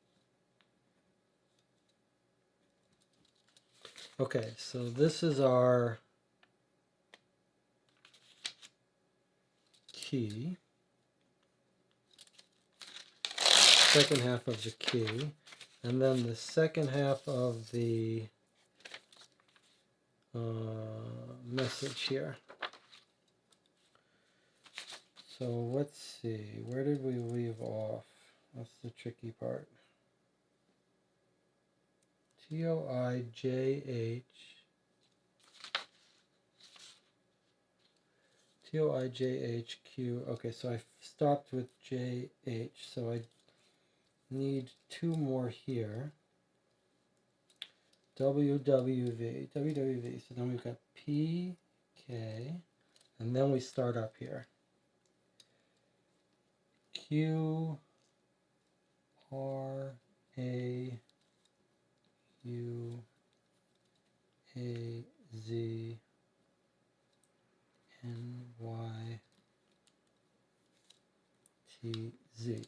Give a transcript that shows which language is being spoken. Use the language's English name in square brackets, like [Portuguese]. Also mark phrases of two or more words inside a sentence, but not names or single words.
[English] Okay, so this is our key, second half of the key, and then the second half of the message here. So let's see, where did we leave off? That's the tricky part. T-O-I-J-H. T-O-I-J-H-Q. Okay, so I stopped with J-H, so I need two more here. W-W-V. W-W-V. So then we've got P-K, and then we start up here. Q-R-A-U-A-Z N-Y-T-Z.